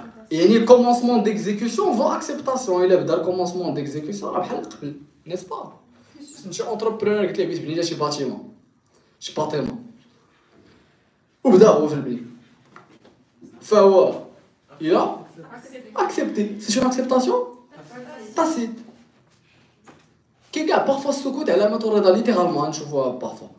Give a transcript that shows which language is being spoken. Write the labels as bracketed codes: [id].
[fr] يعني le commencement d'exécution vaut acceptation. Il a le commencement d'exécution [ar] راه بحال قبل, [fr] n'est-ce pas? [ar] انت entrepreneur قلت ليه بغيت تبني لي شي باتيمون, شي باتيمون, وبدا هو في البني, فهو il a accepté. [fr] C'est une acceptation tacite. [ar] كي كاع parfois السكوت علامة الرضا littéralement نشوفوها parfois.